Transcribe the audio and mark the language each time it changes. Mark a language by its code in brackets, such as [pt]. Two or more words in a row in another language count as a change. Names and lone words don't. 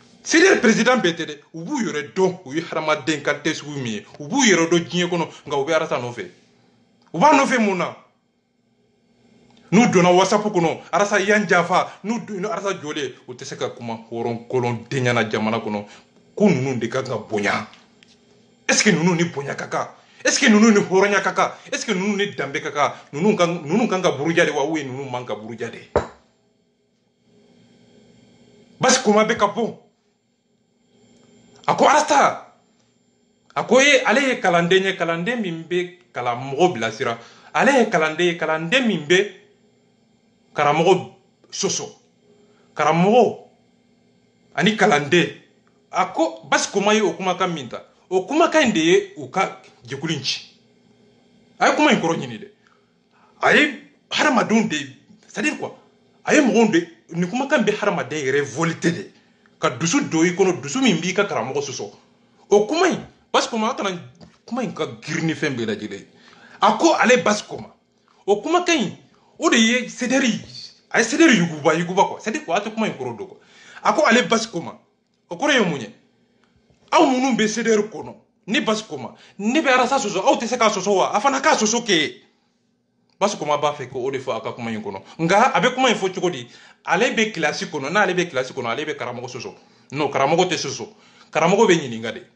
[fr] le président [bm] BTD u b'u yɛrɛ dɔn u ye hadamaden qualité sugu min ye u b'u yɛrɛ dɔn diɲɛ kɔnɔ nka u bɛ arasa nɔfɛ u b'a nɔfɛ mun na n'u donna whatsapp kɔnɔ arasa yan jafa n'u arasa jɔlen u tɛ se ka kuma hɔrɔn kolon denyana jamana kɔnɔ ko ninnu de ka kan ka bonya [fr] est ce que [bm] ninnu ni bonya ka kan [fr] est ce que [bm] ninnu ni hɔrɔnya ka kan [fr] est ce que [bm] ninnu ni danbe ka kan ninnu kan ka buruja de wa ou ninnu man ka buruja de basi kuma bɛ ka bon a ko arasta a ko ale ye kalanden ye kalanden min bɛ karamɔgɔ bilasira ale ye kalanden ye kalanden min bɛ karamɔgɔ soso karamɔgɔ ani kalanden a ko basi kuma ye o kumakan min ta o kumakan in de ye u ka jɛkulu in ci a ye kuma in kɔrɔ ɲini dɛ a ye hadamadenw de [fr] c'est à dire quoi [bm] a ye mɔgɔw de nin kumakan bɛ hadamaden révolté de ka dusu don i kɔnɔ dusu min b'i ka karamɔgɔ sɔsɔ o kuma in basi kuma a kana kuma in ka girin ni fɛn bɛɛ lajɛlen a ko ale basi kuma o kumakan in o de ye sederi a ye sederi yuguba [fr] quoi c'est à dire quoi [bm] a tɛ kuma in kɔrɔ dɔn quoi a ko ale basi kuma o kɔrɔ ye mun ye aw minnu bɛ sederi kɔnɔ ne basi kuma ne bɛ arasa sɔsɔ aw tɛ se k'a sɔsɔ wa a fana k'a sɔsɔ kɛ basi kuma b'a fɛ k'o de fɔ a ka kuma in kɔnɔ nka a bɛ kuma in fɔ cogo di ale bɛ kilasi kɔnɔ n'ale bɛ kilasi kɔnɔ ale bɛ karamɔgɔ sɔsɔ non karamɔgɔ tɛ sɔsɔ karamɔgɔ bɛ ɲininka